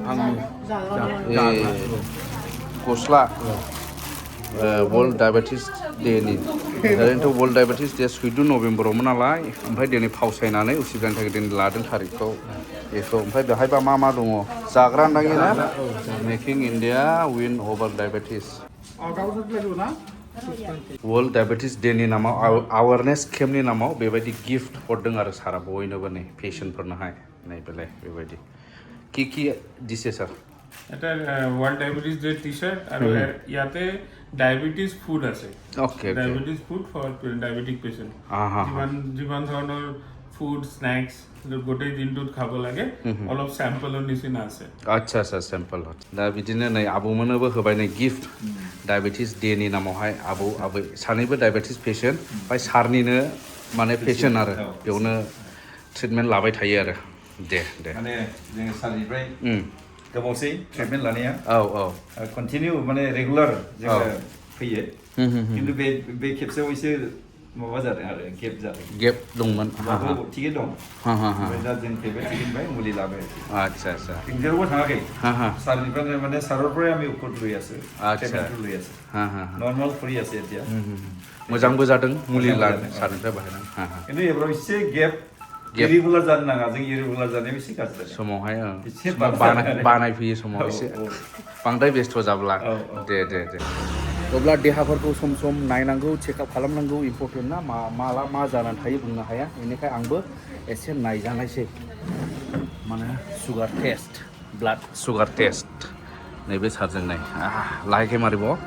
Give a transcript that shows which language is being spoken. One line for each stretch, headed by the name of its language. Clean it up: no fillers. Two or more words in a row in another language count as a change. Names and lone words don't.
Bodo: गस्ला
English: world diabetes
Bodo: डेनि ओरैनोथ'
English: World Diabetes Day 14
Bodo: नभेम्बरावमोन नालाय ओमफ्राय दिनै फावसायनानै उसुबिदानि थाखाय दिनै लादों थारिखखौ बेखौ ओमफ्राय बेहायबा मा दङ जाग्रा होननांगौ ना
English: making India win over diabetes world diabetes
Bodo: डेनि नामाव आवारनेस केम्पनि नामाव बेबायदि गिफ्ट हरदों आरो सारा बयनोबो नै पेशेन्टफोरनोहाय नै बेलाय बेबायदि
Assamese: কি দিছে স্যার এটা
English: World Diabetes Day T-shirt
Assamese: আৰু ইয়াতে
English: diabetes food
Assamese: আছে ওকে
English: diabetes food for diabetic patient
Assamese: যিমান ধৰণৰ
English: food snacks
Assamese: গোটেই দিনটোত খাব লাগে অলপ স্যাম্পলৰ নিচিনা আছে
Bodo: আচ্ছা স্যাম্পল दा बिदिनो नै आबौमोननोबो होबाय नै गिफ्ट डायबेटिस डेनि नामावहाय आबै सानैबो
English: diabetes patient
Bodo: ओमफ्राय सारनिनो माने पेशेन्ट आरो बेयावनो ट्रिटमेन्ट लाबाय थायो आरो दे माने जोङो सारनिफ्राय गोबावसै ट्रिटमेन्ट लानाया कन्टिनिउ माने रेगुलार जोङो फैयो खिन्थु बे खेबसेयाव एसे माबा जादों आरो गेप दंमोन थिगै दं ओमफ्राय दा जों फैबाय थिगैनिफ्राय मुलि लाबाय आচ্ছা जेरावबो थाङाखै सारनिफ्राय माने साररनिफ्राय आं
Assamese: ঔষধ লৈ আছো ট্ৰিটমেন্ট লৈ আছো নৰ্মাল ফ্ৰী আছে এতিয়া
Bodo: मोजांबो जादों मुलि लादों सारनिफ्राय बाहायनानै खिन्थु एबाराव एसे गेप इरेगुलार जानो नाङा जों इरेगुलार जानायाव एसे गाज्रि जादों समावहाय बानाय फैयो समाव एसे बांद्राय बेस्थ' जाब्ला दे अब्ला देहाफोरखौ सम नायनांगौ चेकआप खालामनांगौ इम्परटेन्ट ना माला मा जानानै थायो बुंनो हाया बेनिखाय आंबो एसे नायजानायसै माने
English: sugar test blood sugar test
Bodo: नैबे सारजों नाय लाहैखाय मारिब